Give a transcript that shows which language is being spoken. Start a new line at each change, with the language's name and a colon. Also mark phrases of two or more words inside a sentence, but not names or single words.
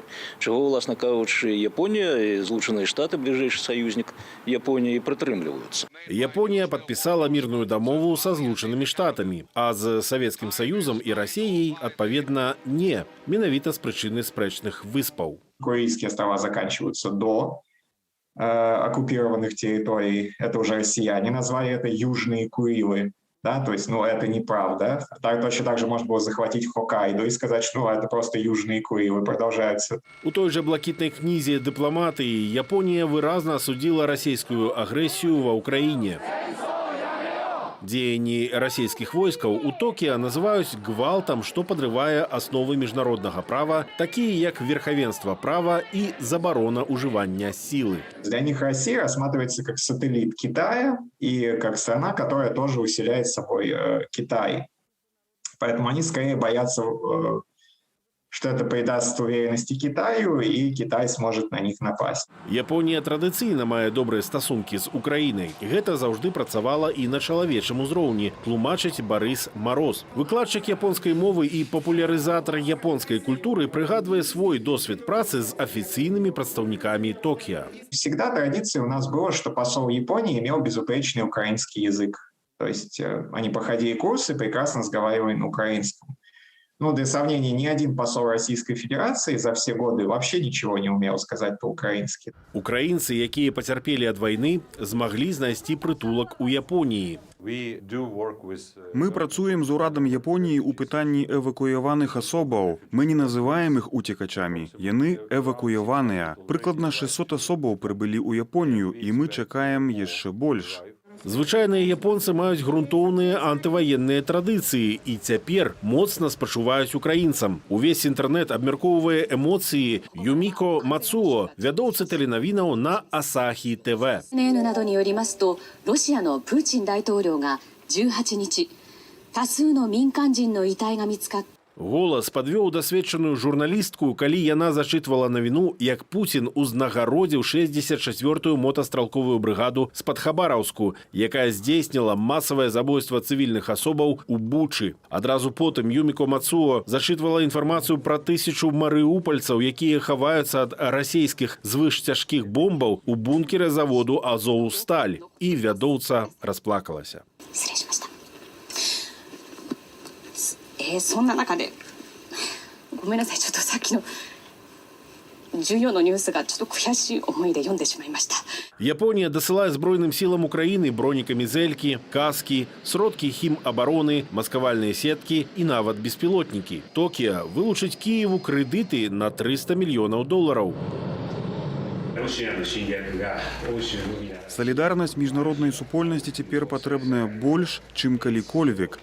Belarusian: Чаго, уласна кажучы, Японія і Злучаныя Штаты, бліжэйшы саюзнік Японіі, прытрымліваюцца. Японія падпісала мірную дамову са Злучанымі Штатамі, а з Савецкім Саюзам і Расіяй, адпаведна, не. Менавіта з прычыны спрэчных выспаў.
Russian: Курильские острова заканчиваются до оккупированных территорий, это уже россияне назвали это Южные Курилы. Да, то есть, это неправда. Точно так же можно было захватить Хоккайдо и сказать, что это просто Южные Курилы. Продолжается.
Belarusian: У той же блакітнай кнізе дыпламатыі Японія выразна асудзіла расійскую агрэсію ва ўкраіне. Дзеянні расійскіх войскаў у Токіа называюць гвалтам, што падрывае асновы міжнароднага права, такія як верхавенства права і забарона ўжывання сілы.
Russian: Для них Россия рассматривается как сателлит Китая и как страна, которая тоже усиляет собой Китай. Поэтому они скорее боятся, что это придаст уверенности Китаю, и Китай сможет на них напасть.
Belarusian: Японія традыцыйна мае добрыя стасункі з Украінай. Гэта заўжды працавала і на чалавечым узроўні, тлумачыць Барыс Мароз. Выкладчык японскай мовы і папулярызатар японскай культуры прыгадвае свой досвед працы з афіцыйнымі прадстаўнікамі Токио.
Russian: Всегда традицией у нас было, что посол Японии имел безупречный украинский язык. То есть они проходили курсы, прекрасно разговаривали на украинском. Для сравнения, ни один посол Российской Федерации за все годы вообще ничего не умел сказать по-украински.
Belarusian: Украінцы, якія пацярпелі ад вайны, змаглі знайсці прытулак у Японіі. Мы працуем з урадам Японіі ў пытанні эвакуяваных асобаў. Мы не называем іх уцекачамі. Яны эвакуяваныя. Прыкладна 600 асобаў прыбылі ў Японію, і мы чакаем яшчэ больш. Звычайныя японцы маюць грунтоўныя антываенныя традыцыі і цяпер моцна спачуваюць украінцам. Увесь інтэрнэт абмяркоўвае эмоцыі Юміко Мацуо, вядоўцы тэленавінаў на Асахі ТВ.
Japanese: CNN などによりますと、ロシアのプーチン大統領が18日、多数の民間人の遺体が見つかった。
Belarusian: Голас падвёў дасведчаную журналістку, калі яна зачытвала навіну, як Пуцін узнагародзіў 64-ю мотастралковую брыгаду з-пад Хабараўску, якая здзейсніла масавае забойства цывільных асобаў у Бучы. Адразу потым Юміко Мацуо зачытвала інфармацыю пра 1000 марыупальцаў, якія хаваюцца ад расійскіх звышцяжкіх бомбаў у бункеры заводу «Азовсталь». І вядоўца расплакалася.
Japanese: そんな中でごめんなさい、ちょっとさっきの重要のニュースがちょっと悔しい思いで読んでしまいました。
Belarusian: Японія дасылае збройным сілам Украіны бронекамізэлькі, каскі, сродкі хімабароны, маскавальныя сеткі і нават беспілотнікі. Токіо вылучыць Кіеву крэдыты на $300 мільёнаў. Солідарнасць міжнароднай супольнасці цяпер патрэбная больш, чым калі-кольвек.